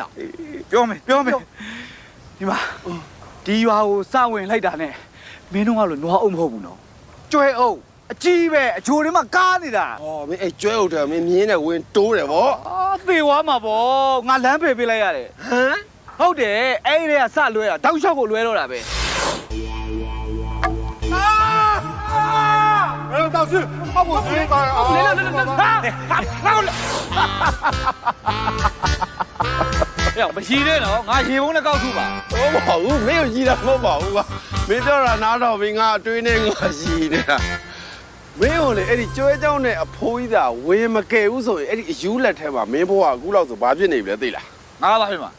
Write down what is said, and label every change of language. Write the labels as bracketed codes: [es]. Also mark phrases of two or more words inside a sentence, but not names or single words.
[my] ပြောမယ်ဒီမှာဒီရွာကိုစဝင်လိုက်တာနဲ့မင်းတို့ကလို့နွားအုပ်မဟုတ်ဘူးနော်ကျွဲအုပ်အကြီးပဲအချိုတွေမှာကားနေတာ ဟောမင်းအဲ့ကျွဲဟုတ်တယ်မင်းမြင်းနဲ့ဝင်တိုးတယ်ဗော အာသေသွားမှာပေါ့ငါလမ်းဖေးပေးလိုက်ရတယ် ဟမ် ဟုတ်တယ်အဲ့ဒီကစလွဲတာတောက်လျှောက်ကိုလွဲတော့တာပဲ [zh] 导师，我不明白啊！哎呀， [my] မရှိသေးနော်ငါရေပုံးနဲ့ကောက်ထုပါ ဟောမဟုတ်ဘူးမင်းကိုကြီးတာမဟုတ်ပါဘူးကွာမင်းပြောတာနားတော့မင်းငါတွေးနေငါရှိနေတာမင်းကိုလေအဲ့ဒီကျွဲเจ้าနဲ့အဖိုးကြီးသာဝင်မကယ်ဘူးဆိုရင်အဲ့ဒီအယူလက်ထဲမှာမင်းဘိုးကအခုလောက်ဆိုဘာဖြစ်နေပြီလဲသိလား ငါပါဖြစ်မှာ